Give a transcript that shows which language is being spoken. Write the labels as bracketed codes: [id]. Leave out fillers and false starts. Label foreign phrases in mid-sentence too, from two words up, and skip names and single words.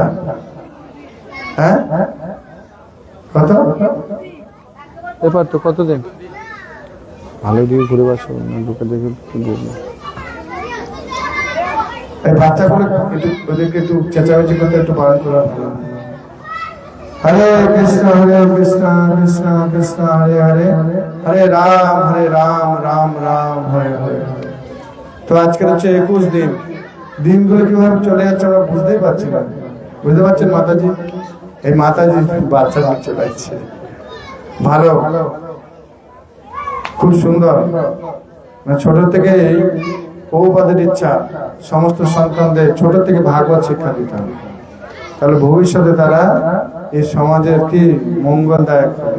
[bn] হ্যাঁ কত? এবার তো কতদিন? ভালো দিয়ে ঘুরে বাসো ঢুকে দেখে এই বাচ্চাগুলো একটু ওদেরকে একটু চেঁচামেচি করতে একটু বারণ করা ভালো। [sa] हरे कृष्ण कृष्ण कृष्ण हरे हरे, हरे राम राम हरे हरे। [bn] তো আজকে হচ্ছে 21 দিন। দিনগুলো কিভাবে চলে যাচ্ছে আমরা বুঝতেই পারছি না। বুঝতে পারছেন মাতাজি? এই মাতাজি বাচ্চা চলে যাচ্ছে ভালো, খুব সুন্দর। ছোট থেকে প্রভুপাদের ইচ্ছা সমস্ত সন্তানদের ছোট থেকে ভাগবত শিক্ষা দিতে হবে, তাহলে ভবিষ্যতে তারা এই সমাজের কি মঙ্গলদায়ক হবে।